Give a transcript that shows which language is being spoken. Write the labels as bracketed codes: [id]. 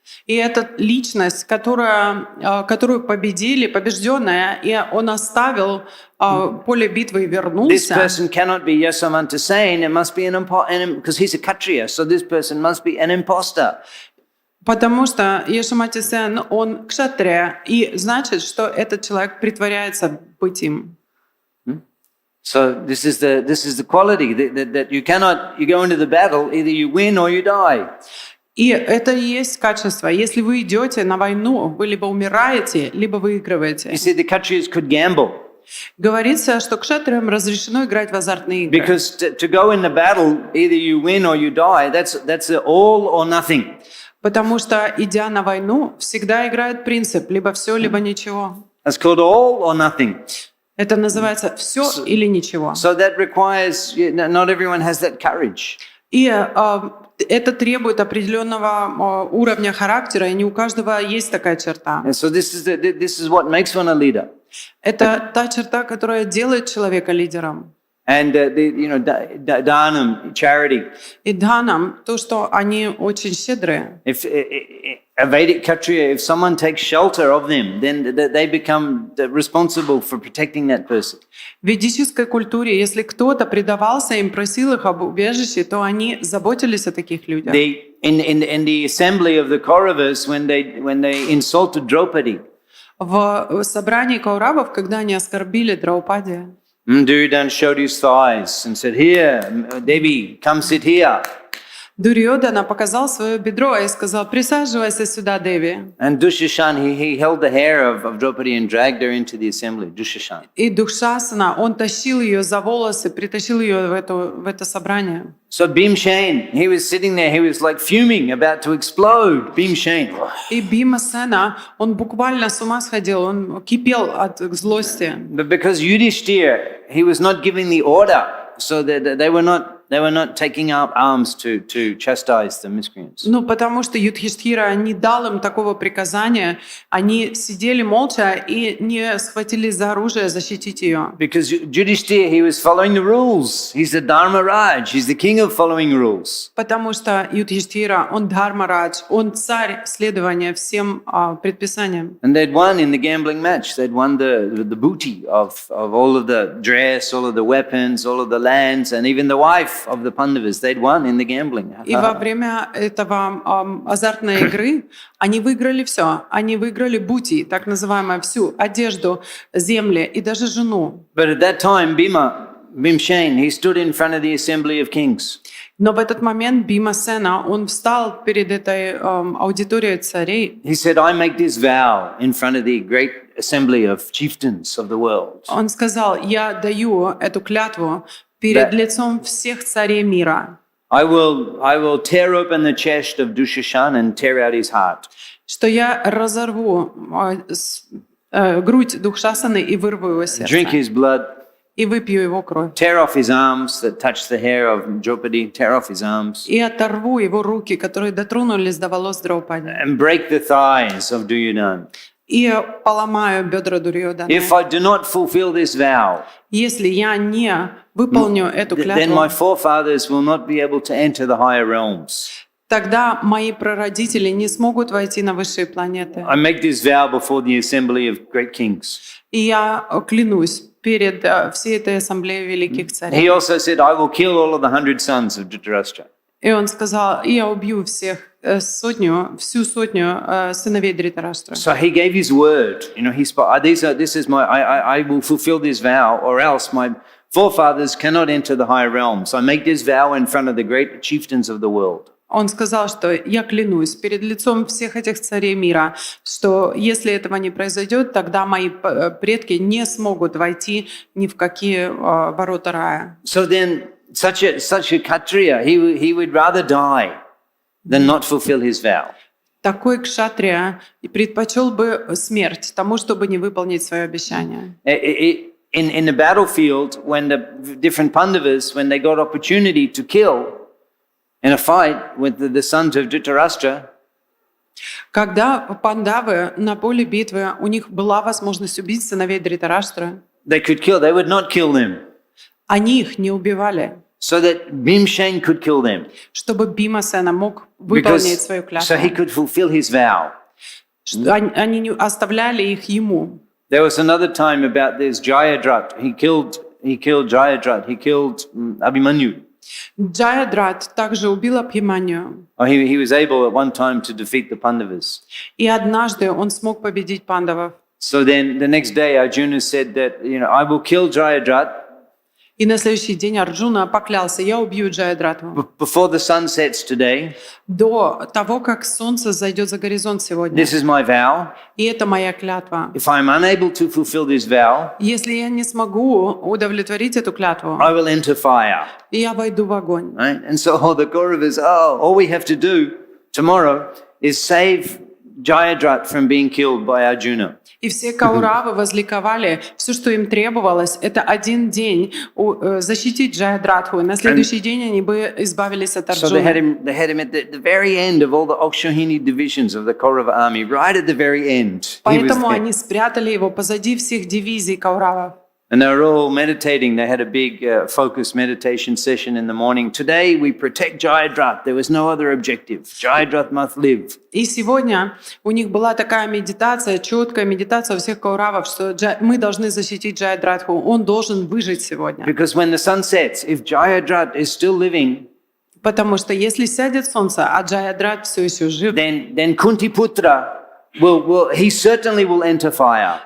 [ru] И эта личность, которую победили, побежденная, и он оставил поле битвы и [en] This [ru] вернулся. [en] person cannot be Yasamantu saying it must be because he's a Kshatriya. So this person must be an imposter. [ru] Потому что Яшамати Сен, он кшатрия, и значит, что этот человек притворяется быть им. [en] So this is the quality that you go into the battle, either you win or you die. [ru] И это и есть качество. Если вы идете на войну, вы либо умираете, либо выигрываете. [en] You see, the Kshatriyas could gamble. [ru] Говорится, что кшатриям разрешено играть в азартные игры. [en] Because to go in the battle, either you win or you die, that's all or nothing. [ru] Потому что, идя на войну, всегда играет принцип либо все, либо ничего. [en] That's called all or nothing. [ru] Это называется все или ничего. [en] So that requires, not everyone has that courage. [ru] И это требует определенного уровня характера, и не у каждого есть такая черта. [en] And so this is what makes one a leader. [ru] Это та черта, которая делает человека лидером. [en] And dhanam, charity. [ru] И дханам, то, что они очень щедрые. [en] If a Vedic Kshatriya, if someone takes shelter of them, then they become responsible for protecting that person. [ru] В ведической культуре, если кто-то предавался им, просил их об убежище, то они заботились о таких людях. [en] In the assembly of the Kauravas, when they insulted Draupadi, [ru] В собрании кауравов, когда они оскорбили Драупади, [en] Duryodhana showed his thighs and said, "Here, Devi, come sit here." [ru] Дурьодана показал свое бедро и сказал: «Присаживайся сюда, Деви». [en] And Dushashan, he held the hair of Draupadi and dragged her into the assembly. Dushashan. [ru] И Дукшасана, он тащил ее за волосы, притащил ее в это собрание. [en] So Bhimshane, he was sitting there, he was like fuming, about to explode. Bhimshane. [ru] И Бимасена, он буквально с ума сходил, он кипел от злости. [en] But because Yudhishthira, he was not giving the order, so that they were not taking up arms to chastise the miscreants. [ru] Ну, потому что Юдхиштхира не дал им такого приказания, они сидели молча и не схватились за оружие защитить ее. [en] Because Yudhishthira, he was following the rules. He's the Dharmaraj, he's the king of following rules. [ru] Потому что Юдхиштхира, он Дхармарадж, он царь следования всем предписаниям. [en] And they'd won in the gambling match. They'd won the booty of all of the dress, all of the weapons, all of the lands, and even the wife of the Pandavas. They'd won in the gambling. [ru] И во время этого азартной игры они выиграли все. Они выиграли бути, так называемую всю одежду, земли и даже жену. [en] But at that time, Bhimshane, he stood in front of the assembly of kings. [ru] Но в этот момент Бимасена, он встал перед этой аудиторией царей. [en] He said, "I make this vow in front of the great assembly of chieftains of the world." [ru] Он сказал: «Я даю эту клятву перед лицом всех царей мира, [en] I will tear open the chest of Dushashan and tear out his heart. [ru] что я разорву грудь Дукшасаны и вырву его [en] Drink [ru] сердце, [en] his blood, [ru] и выпью его кровь, [en] tear off his arms that touch the hair of Draupadi, tear off his arms, [ru] и оторву его руки, которые дотронулись до волос Драупади, [en] and break the thighs of Duryodhana. [ru] и поломаю бедра Дурьоданы. [en] If I do not fulfill this vow, [ru] Если я не выполню эту [en] then my [ru] клятву, [en] forefathers will not be able to enter the higher realms. [ru] тогда мои прародители не смогут войти на высшие планеты. [en] I make this vow before the assembly of great kings. [ru] И я клянусь перед всей этой ассамблеей великих [en] He [ru] царей. [en] also said, "I will kill all of the 100 sons of Dhritarashtra." [ru] И он сказал: «И я убью всю сотню сыновей Дритараштра». [en] So he gave his word. I will fulfill this vow, or else my forefathers cannot enter the higher realms. I make this vow in front of the great chieftains of the world. [ru] Он сказал, что я клянусь перед лицом всех этих царей мира, что если этого не произойдет, тогда мои предки не смогут войти ни в какие ворота рая. [en] So then, such a Kshatriya, he would rather die than not fulfill his vow. [ru] Такой кшатрия предпочел бы смерть тому, чтобы не выполнить свое обещание. [en] In the battlefield, when the different Pandavas, when they got opportunity to kill in a fight with the sons of Dhritarashtra, [ru] Когда пандавы на поле битвы, у них была возможность убить сыновей Дритараштры, [en] they would not kill them, [ru] они их не убивали, [en] so that Bhimsen could kill them, [ru] чтобы Бимасена мог выполнить свою клятву. [en] so he could fulfill his vow. [ru] Они не оставляли их ему. [en] There was another time about this Jayadrat. He killed Jayadrat. He killed Abhimanyu. [ru] Джаядрат также убил Абхиманью. [en] He was able at one time to defeat the Pandavas. [ru] И однажды он смог победить пандавов. [en] So then the next day Arjuna said that, I will kill Jayadrat [ru] И на следующий день Арджуна поклялся: я убью Джаядрату. [en] before the sun sets today. [ru] До того, как солнце зайдет за горизонт сегодня. [en] This is my vow. [ru] И это моя клятва. [en] If I am unable to fulfill this vow, [ru] Если я не смогу удовлетворить эту клятву, [en] I will enter fire. [ru] я войду в огонь. [en] Right? And so all the Kauravas, all we have to do tomorrow is save Jayadrat from being killed by Arjuna. [ru] И все кауравы возликовали. Все, что им требовалось, это один день защитить Джаядратху. И на следующий день они бы избавились от [en] So they had [ru] Арджуны. [en] him at the very end of all the Akshohini divisions of the Kaurava army, right at the very end. He was [ru] Поэтому [en] there. [ru] они спрятали его позади всех дивизий кауравов. [en] And they were all meditating. They had a big focused meditation session in the morning. Today we protect Jayadrat. There was no other objective. Jayadrat must live. [ru] И сегодня у них была такая медитация, четкая медитация у всех кауравов, что мы должны защитить Джаядратху. Он должен выжить сегодня. [en] Because when the sun sets, if Jayadrat is still living, [ru] Потому что если сядет солнце, а Джаядрат все еще жив, [en] then Kuntiputra he certainly will enter fire.